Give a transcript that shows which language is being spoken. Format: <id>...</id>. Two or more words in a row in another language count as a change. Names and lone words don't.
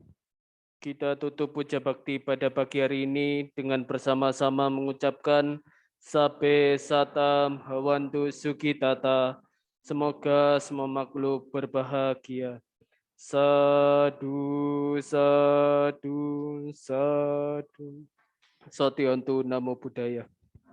<id>Kita tutup puja bakti pada pagi hari ini dengan bersama-sama mengucapkan</id> <pi>Sape satam hawantu sukitata.</pi> <id>Semoga semua makhluk berbahagia.</id> <pi>Sadu, sadu, sadu. Sotiontu Namo Buddhaya.</pi>